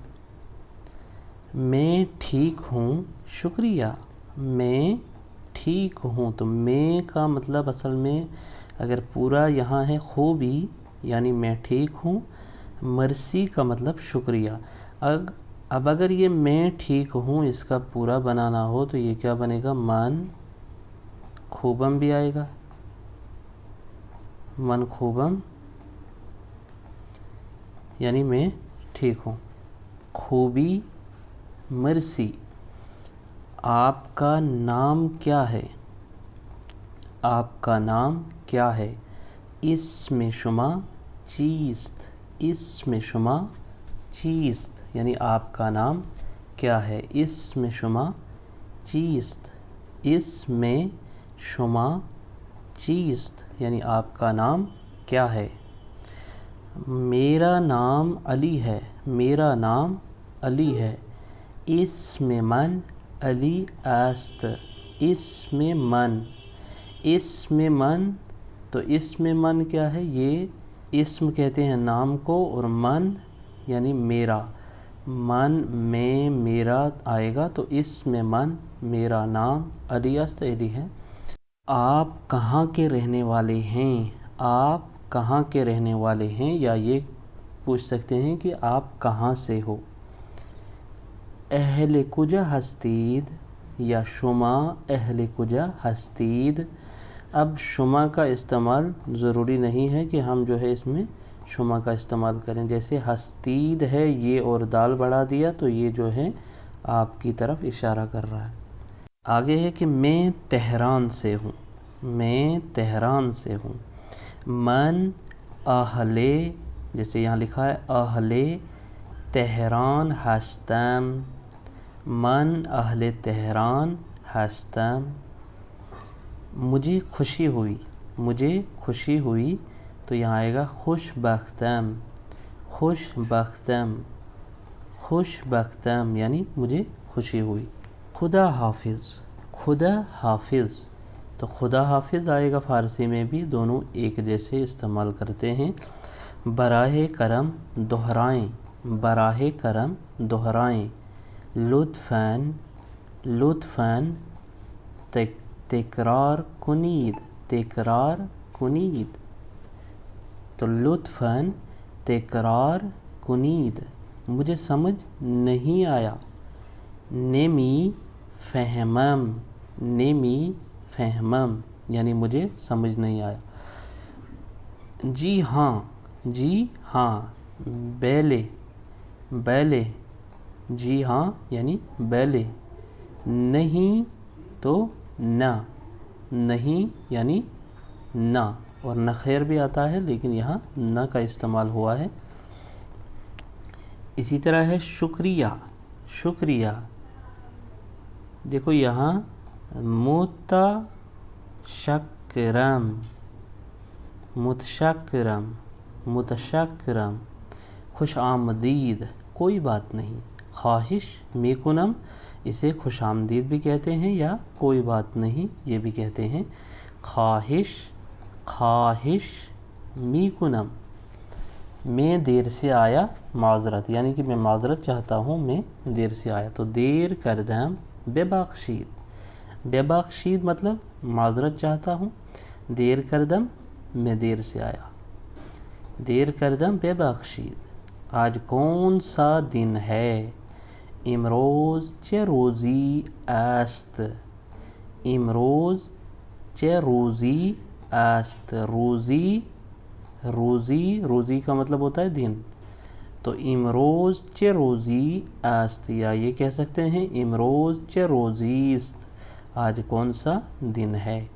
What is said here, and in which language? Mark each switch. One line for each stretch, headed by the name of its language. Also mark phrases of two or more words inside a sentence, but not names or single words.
Urdu: میں ٹھیک ہوں شکریہ، میں ٹھیک ہوں، تو میں کا مطلب اصل میں اگر پورا یہاں ہے خوبی یعنی میں ٹھیک ہوں، مرسی کا مطلب شکریہ۔ اب اگر یہ میں ٹھیک ہوں اس کا پورا بنانا ہو تو یہ کیا بنے گا؟
Persian: من خوبم
Urdu: بھی آئے گا،
Persian: من خوبم
Urdu: یعنی میں ٹھیک ہوں،
Persian: خوبی مرسی۔
Urdu: آپ کا نام کیا ہے؟ آپ کا نام کیا ہے؟
Persian: اسم شما چیست، اسم شما چیست
Urdu: یعنی آپ کا نام کیا ہے؟
Persian: اسم شما چیست، اسم شما چیست
Urdu: یعنی آپ کا نام کیا ہے؟ میرا نام علی ہے، میرا نام علی ہے،
Persian: اسم من علی است، اسم من، اسم من، تو اسم من
Urdu: کیا ہے؟ یہ اسم کہتے ہیں نام کو، اور من یعنی میرا، من میں میرا آئے گا تو
Persian: اسم من
Urdu: میرا نام
Persian: علی است،
Urdu: علی ہے۔ آپ کہاں کے رہنے والے ہیں؟ آپ کہاں کے رہنے والے ہیں، یا یہ پوچھ سکتے ہیں کہ آپ کہاں سے ہو۔
Persian: اہل کجا ہستید یا شما اہل کجا ہستید۔
Urdu: اب شما کا استعمال ضروری نہیں ہے کہ ہم جو ہے اس میں شما کا استعمال کریں، جیسے ہستید ہے یہ اور دال بڑھا دیا تو یہ جو ہے آپ کی طرف اشارہ کر رہا ہے۔ آگے ہے کہ میں تہران سے ہوں، میں تہران سے ہوں۔
Persian: من اہل،
Urdu: جیسے یہاں لکھا ہے
Persian: اہل تہران ہستم، من اہل تہران ہستم۔
Urdu: مجھے خوشی ہوئی، مجھے خوشی ہوئی، تو یہاں آئے گا خوش بختم، خوش بختم، خوش بختم یعنی مجھے خوشی ہوئی۔ خدا حافظ، خدا حافظ، تو خدا حافظ آئے گا فارسی میں بھی، دونوں ایک جیسے استعمال کرتے ہیں۔ براہ کرم دہرائیں، براہ کرم دہرائیں،
Persian: لطفاً، لطفاً تکرار کنید، تکرار کنید، تو لطفاً تکرار کنید۔
Urdu: مجھے سمجھ نہیں آیا،
Persian: نمی فہمم، نمی فہمم
Urdu: یعنی مجھے سمجھ نہیں آیا۔ جی ہاں، جی ہاں،
Persian: بیلے، بیلے،
Urdu: جی ہاں یعنی بیلے۔ نہیں تو نہ، نہیں یعنی نہ، اور نہ خیر بھی آتا ہے لیکن یہاں نہ کا استعمال ہوا ہے۔ اسی طرح ہے شکریہ، شکریہ، دیکھو یہاں
Persian: متشکرم، متشکرم، متشکرم، خوش آمدید،
Urdu: کوئی بات نہیں،
Persian: خواہش میکنم،
Urdu: اسے خوش آمدید بھی کہتے ہیں یا کوئی بات نہیں یہ بھی کہتے ہیں۔
Persian: خواہش، خواہش میکنم،
Urdu: میں دیر سے آیا، معذرت یعنی کہ میں معذرت چاہتا ہوں، میں دیر سے آیا، تو
Persian: دیر کردم ببخشید، ببخشید
Urdu: مطلب معذرت چاہتا ہوں،
Persian: دیر کردم
Urdu: میں دیر سے آیا،
Persian: دیر کردم ببخشید۔
Urdu: آج کون سا دن ہے؟
Persian: امروز چه روزی است. امروز چه روزی است.
Urdu: روزی کا مطلب ہوتا ہے دن.
Persian: تو امروز چه روزی است،
Urdu: یا یہ کہہ سکتے ہیں
Persian: امروز چه روزی است،
Urdu: آج کون سا دن ہے.